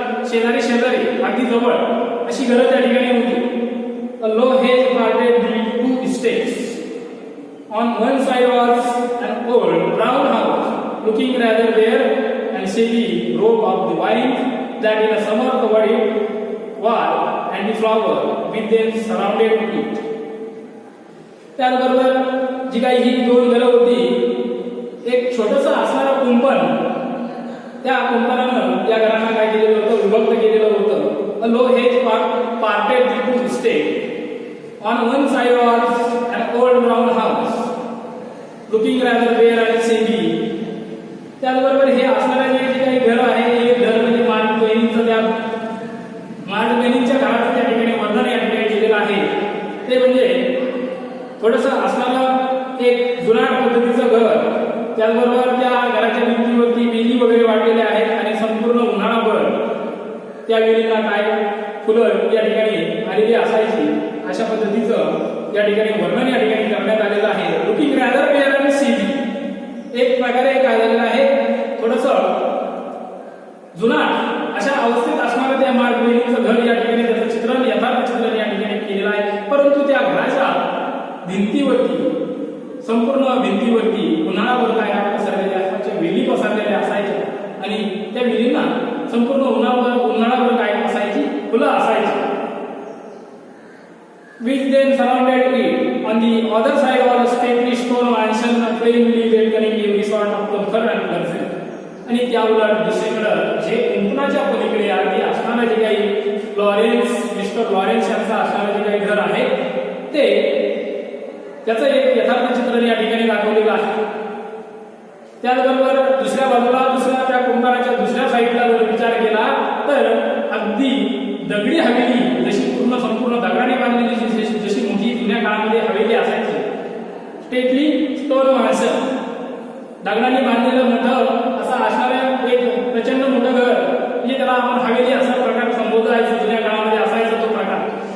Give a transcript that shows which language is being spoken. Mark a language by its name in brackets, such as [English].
[Marathi] शेजारी शेजारी अगदी जवळ अशी घरं त्या ठिकाणी होती. [English] A low hedge parted the two estates. On one side was an old brown house, looking rather bare and shaggy rope of the vine that in the summer covered it wall and the flower with them surrounded it. [Marathi] त्याचबरोबर जी काही ही दोन घरं होती, एक छोटंसं असणारं कुंपण, त्या कुंपणानं या घरांना काय केलेलं होतं, विभक्त केलेलं होतं. [English] A low hedge parted the two estates. On one side was an old brown house, looking rather bare and shaggy. [Marathi] त्याचबरोबर हे असणारे जे काही घर आहे, हे घर म्हणजे माझ्या बहिणीचं, त्या माझ्या बहिणीच्या घराचं त्या ठिकाणी वर्णन या ठिकाणी केलेलं आहे. ते म्हणजे थोडंसं असणारं एक जुनाट पद्धतीचं घर. त्याचबरोबर त्या घराच्या भिंतीवरती वेली वगैरे वाढलेल्या आहेत आणि संपूर्ण उन्हाळाभर त्या वेलीला काय फुलं या ठिकाणी आलेली असायची. अशा पद्धतीचं या ठिकाणी वर्णन या ठिकाणी करण्यात आलेलं आहे. [English] looking rather bare and seedy, [Marathi] एक प्रकारे काय झालेलं आहे, थोडंसं जुनाट अशा अवस्थेत असणारं त्या माळबहिणीचं घर या ठिकाणी त्याचं चित्रण, यथार्थ चित्रण या ठिकाणी केलेलं आहे. परंतु त्या घराच्या भिंतीवरती, संपूर्ण भिंतीवरती उन्हाळाभर काय पसरलेल्या असायच्या, वेली पसरलेल्या असायच्या आणि त्या वेलींना संपूर्ण उन्हाळाभर काय असायची, फुलं असायची. [English] Which then surrounded it. On the other side was a stately stone mansion, plainly welcoming every sort of comfort and luxury. [Marathi] आणि त्या उलट दुसरीकडे जे कुंपणाच्या पलीकडे अगदी असणारं जे काही मिस्टर लॉरेन्स यांचं असणारं जे काही घर आहे, ते त्याचं एक यथार्थ चित्रण या ठिकाणी दाखवलेलं आहे. त्याचबरोबर दुसऱ्या बाजूला, दुसऱ्या त्या कुंपणाच्या दुसऱ्या साईडला जर विचार केला तर अगदी दगडी हवेली, जशी संपूर्ण दगडाने बांधलेली जशी मोठी जुन्या काळामध्ये हवेली असायची, [English] stately stone माणसं, [Marathi] दगडाने बांधलेलं मोठं असं असणारं एक प्रचंड मोठं घर, म्हणजे त्याला आपण हवेली असा प्रकार संबोधायचं, जुन्या काळामध्ये असायचा तो प्रकार.